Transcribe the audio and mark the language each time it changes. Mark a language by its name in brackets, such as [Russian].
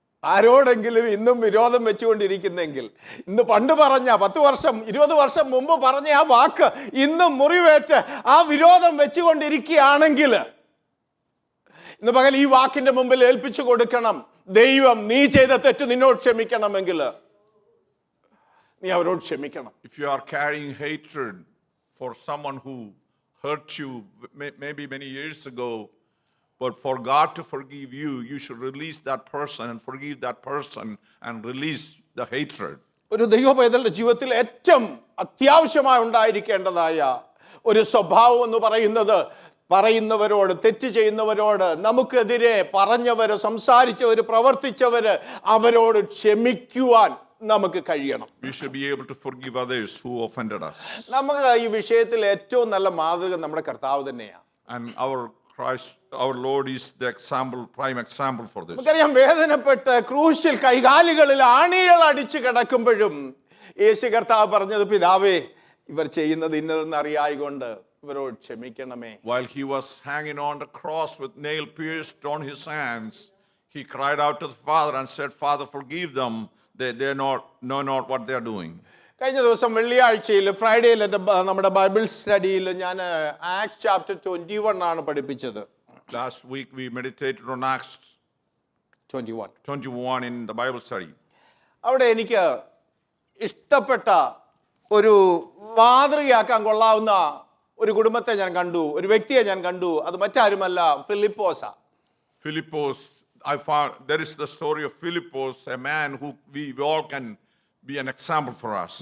[Malayalam] ആരോടെങ്കിലും ഇന്നും വിരോധം വെച്ചുകൊണ്ടിരിക്കുന്നെങ്കിൽ, ഇന്ന് പണ്ട് പറഞ്ഞ 10 വർഷം 20 വർഷം മുമ്പ് പറഞ്ഞ ആ വാക്ക് ഇന്നും മുറിവേറ്റ് ആ വിരോധം വെച്ചുകൊണ്ടിരിക്കുകയാണെങ്കിൽ ഇന്ന് പകൽ ഈ വാക്കിന്റെ മുമ്പിൽ ഏൽപ്പിച്ചു കൊടുക്കണം. ദൈവം നീ ചെയ്ത തെറ്റ് നിന്നോട് ക്ഷമിക്കണമെങ്കിൽ നീ അവരോട് ക്ഷമിക്കണം. [English] If you are carrying hatred for someone who hurt you maybe many years ago, but for God to forgive you, you should release that person and forgive that person and release the hatred. [Malayalam] ഒരു ദൈവ പൈതലിന്റെ ജീവിതത്തിൽ ഏറ്റവും അത്യാവശ്യമായി ഉണ്ടായിരിക്കേണ്ടതായ ഒരു സ്വഭാവം എന്ന് പറയുന്നത്, പറയുന്നവരോട്, തെറ്റ് ചെയ്യുന്നവരോട്, നമുക്കെതിരെ പറഞ്ഞവര്, സംസാരിച്ചവര്, പ്രവർത്തിച്ചവര്, അവരോട് ക്ഷമിക്കുവാൻ നമുക്ക് കഴിയണം. [English] We should be able to forgive others who offended us. [Malayalam] നമുക്ക് ഈ വിഷയത്തിൽ ഏറ്റവും നല്ല മാതൃക നമ്മുടെ കർത്താവ് തന്നെയാണ്. [English] And our Christ, our Lord is the prime example for this. [Malayalam] നമുക്കറിയാം, വേദനപ്പെട്ട് ക്രൂശിൽ കൈകാലുകളിൽ ആണികൾ അടിച്ചു കിടക്കുമ്പോഴും യേശു കർത്താവ് പറഞ്ഞത്, പിതാവേ ഇവർ ചെയ്യുന്നത് ഇന്നതെന്ന് അറിയായികൊണ്ട് ഇവരോട് ക്ഷമിക്കണമേ. [English] While he was hanging on the cross with nail pierced on his hands, he cried out to the Father and said, Father, forgive them. They know not what they are doing. [Malayalam] കഴിഞ്ഞ ദിവസം വെള്ളിയാഴ്ചയിൽ ഫ്രൈഡേയിൽ നമ്മുടെ Bible സ്റ്റഡിയിൽ ഞാൻ acts chapter 21 ആണ് പഠിപ്പിച്ചത്. [English] Last week we meditated on Acts 21 in the Bible study. [Malayalam] അവിടെ എനിക്ക് ഇഷ്ടപ്പെട്ട ഒരു മാതൃകയാക്കാൻ കൊള്ളാവുന്ന ഒരു കുടുംബത്തെ ഞാൻ കണ്ടു, ഒരു വ്യക്തിയെ ഞാൻ കണ്ടു. അത് മറ്റാരുമല്ല, ഫിലിപ്പോസ. [English] Philippos, I found there is the story of Philippos, a man who we all can be an example for us.